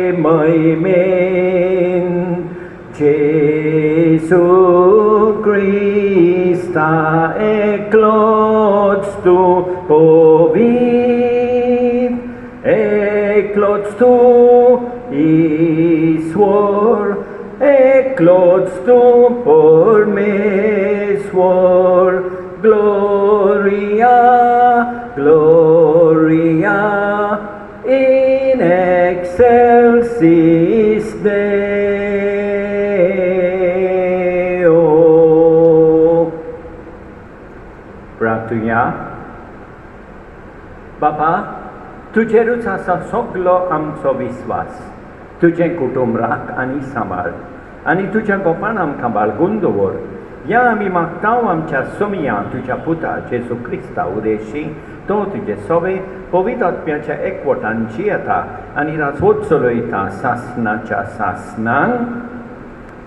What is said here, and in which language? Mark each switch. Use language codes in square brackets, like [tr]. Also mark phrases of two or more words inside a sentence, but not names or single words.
[kok] महिमेन जेजू क्रिस्ता एकलोच तूं पवित्र एकलोच तूं ईश्वर एकलोच तूं परमेश्वर [la] Gloria Gloria in excelsis Deo. [kok] प्रार्थुया. बापा, तुजेरूच आसा सगलो आमचो विश्वास. तुजें कुटुंब राख आनी सांबाळ आनी तुज्या गोपान आमकां बाळगून दवर. या आमी मागतांव आमच्या सोमिया तुज्या पुता जेजू क्रिस्ता उदेशी तो तुजे सवे पवित्र आत्म्याच्या एकवटान जियेता आनी राजवट चलयता सासणाच्या सासणांक